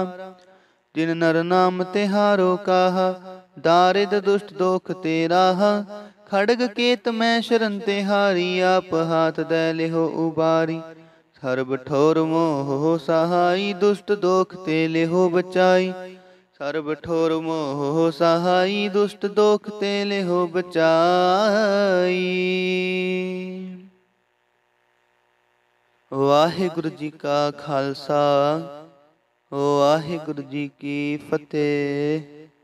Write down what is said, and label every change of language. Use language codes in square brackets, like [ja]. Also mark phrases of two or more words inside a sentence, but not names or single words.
[bra] जिन नर नाम तिहारो काहा, दारिद दुष्ट दोख ते राहा। खड़ग केत मैं शरण तिहारी, आप हाथ दे लिहो उबारी। हर बठोर मोह सहाई, दुष्ट दोख ते लिहो बचाई। ਸਰਬ ਠੋਰ ਮੋਹ ਸਹਾਈ, ਦੁਸ਼ਟ ਦੋਖ ਤੇ ਲਿਹੋ ਬਚਾਈ। [pa] ਵਾਹਿਗੁਰੂ ਜੀ ਕਾ ਖਾਲਸਾ, ਵਾਹਿਗੁਰੂ ਜੀ ਕੀ ਫਤਿਹ।